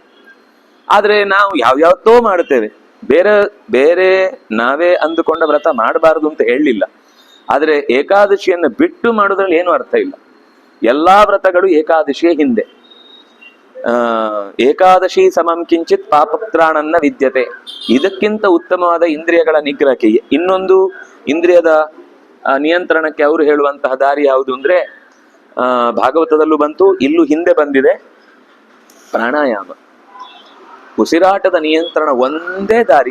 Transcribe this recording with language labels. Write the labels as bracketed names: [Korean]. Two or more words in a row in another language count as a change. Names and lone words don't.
[Kannada] ಆದ್ರೆ ನಾವು ಯಾವ್ಯಾವತ್ತೋ ಮಾಡುತ್ತೇವೆ. ಬೇರೆ ನಾವೇ ಅಂದುಕೊಂಡ ವ್ರತ ಮಾಡಬಾರದು ಅಂತ ಹೇಳಲಿಲ್ಲ. ಆದ್ರೆ ಏಕಾದಶಿಯನ್ನು ಬಿಟ್ಟು ಮಾಡೋದ್ರಲ್ಲಿ ಏನು ಅರ್ಥ ಇಲ್ಲ. ಎಲ್ಲಾ ವ್ರತಗಳು ಏಕಾದಶಿಯ ಹಿಂದೆ. [Sanskrit] एकादशी समं किञ्चित् पापत्राणन्न विद्यते. [Kannada] ಇದಕ್ಕಿಂತ ಉತ್ತಮವಾದ ಇಂದ್ರಿಯಗಳ ನಿಗ್ರಹಕ್ಕೆ ಇನ್ನೊಂದು ಇಂದ್ರಿಯದ ನಿಯಂತ್ರಣಕ್ಕೆ ಅವರು ಹೇಳುವಂತಹ ದಾರಿ ಯಾವುದು ಅಂದ್ರೆ ಭಾಗವತದಲ್ಲೂ ಬಂತು, ಇಲ್ಲೂ ಹಿಂದೆ ಬಂದಿದೆ, ಪ್ರಾಣಾಯಾಮ. ಉಸಿರಾಟದ ನಿಯಂತ್ರಣ ಒಂದೇ ದಾರಿ.